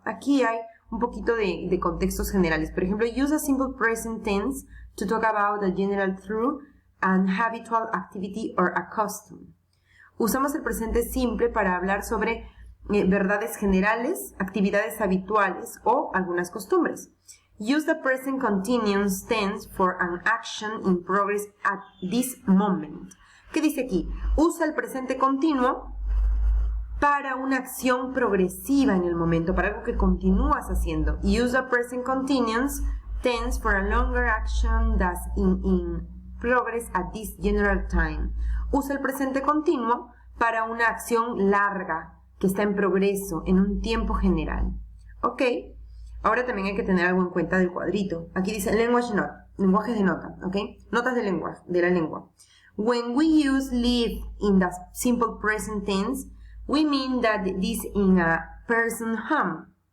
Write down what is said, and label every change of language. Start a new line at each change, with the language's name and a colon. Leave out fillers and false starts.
Spanish: Aquí hay un poquito de contextos generales. Por ejemplo,
English: use a simple present tense to talk about a general truth and habitual activity or a custom.
Spanish: Usamos el presente simple para hablar sobre verdades generales, actividades habituales o algunas costumbres.
English: Use the present continuous tense for an action in progress at this moment.
Spanish: ¿Qué dice aquí? Usa el presente continuo para una acción progresiva en el momento, para algo que continúas haciendo. Use the present continuous tense for a longer action that's in progress at this general time. Usa el presente continuo para una acción larga que está en progreso, en un tiempo general. ¿Ok? Ahora también hay que tener algo en cuenta del cuadrito. Aquí dice language note, lenguajes de nota, ¿ok? Notas de la lengua.
English: When we use live in the simple present tense, we mean that this in a person home.